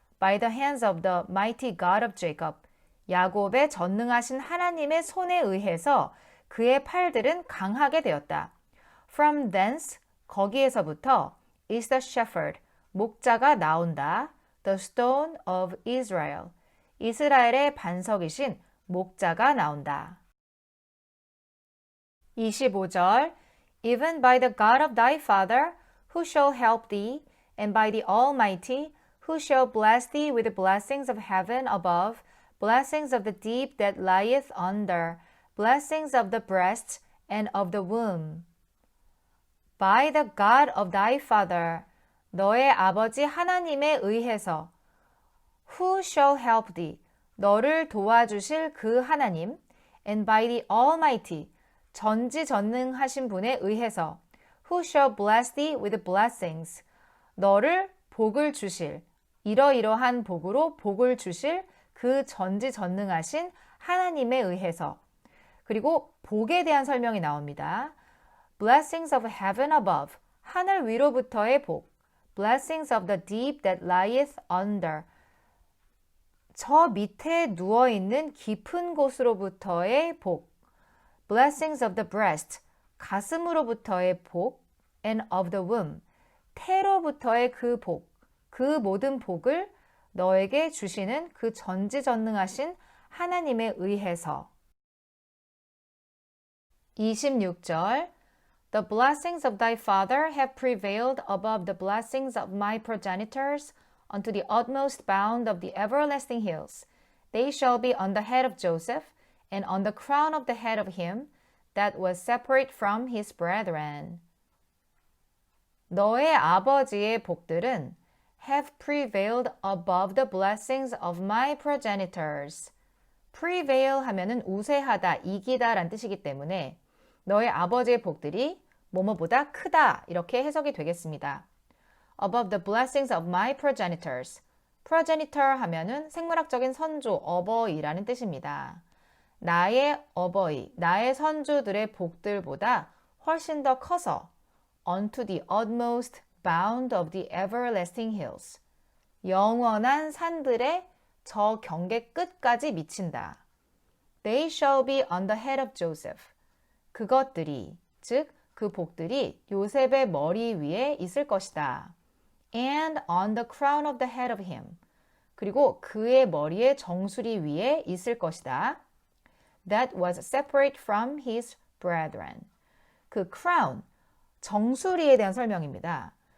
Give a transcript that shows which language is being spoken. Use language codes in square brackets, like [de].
[en] By the hands of the mighty God of Jacob. [ko] 야곱의 전능하신 하나님의 손에 의해서 그의 팔들은 강하게 되었다. [en] From thence, [ko] 거기에서부터 [en] is the shepherd, [ko] 목자가 나온다. [en] The stone of Israel, [ko] 이스라엘의 반석이신 목자가 나온다. [en] 25절 Even by the God of thy father, who shall help thee, and by the Almighty, who shall bless thee with the blessings of heaven above, blessings of the deep that lieth under, blessings of the breast and of the womb. By the God of thy father, [ko] 너의 아버지 하나님에 의해서, [en] who shall help thee, [ko] 너를 도와주실 그 하나님, [en] and by the Almighty, [ko] 전지전능하신 분에 의해서, [en] who shall bless thee with blessings, [ko] 너를 복을 주실, 이러이러한 복으로 복을 주실 그 전지전능하신 하나님에 의해서. 그리고 복에 대한 설명이 나옵니다. [en] Blessings of heaven above, [ko] 하늘 위로부터의 복. [en] Blessings of the deep that lieth under, [ko] 저 밑에 누워있는 깊은 곳으로부터의 복. [en] Blessings of the breast, [ko] 가슴으로부터의 복. [en] And of the womb, [ko] 태로부터의 그 복. 그 모든 복을 너에게 주시는 그 전지전능하신 하나님에 의해서. [en] 26절 The blessings of thy father have prevailed above the blessings of my progenitors unto the utmost bound of the everlasting hills. They shall be on the head of Joseph, and on the crown of the head of him that was separate from his brethren. [ko] 너의 아버지의 복들은 [en] have prevailed above the blessings of my progenitors. [ko] prevail 하면은 우세하다, 이기다 란 뜻이기 때문에 너의 아버지의 복들이 뭐뭐보다 크다 이렇게 해석이 되겠습니다. [en] Above the blessings of my progenitors. [ko] progenitor 하면은 생물학적인 선조, 어버이라는 뜻입니다. 나의 어버이, 나의 선조들의 복들보다 훨씬 더 커서 [en] unto the utmost bound of the everlasting hills. [ko] 영원한 산들의 저 경계 끝까지 미친다. [en] They shall be on the head of Joseph. [ko] 그것들이, 즉 그 복들이 요셉의 머리 위에 있을 것이다. [en] And on the crown of the head of him. [ko] 그리고 그의 머리의 정수리 위에 있을 것이다. [en] That was separate from his brethren. 그 crown, [ko] 정수리에 대한 설명입니다.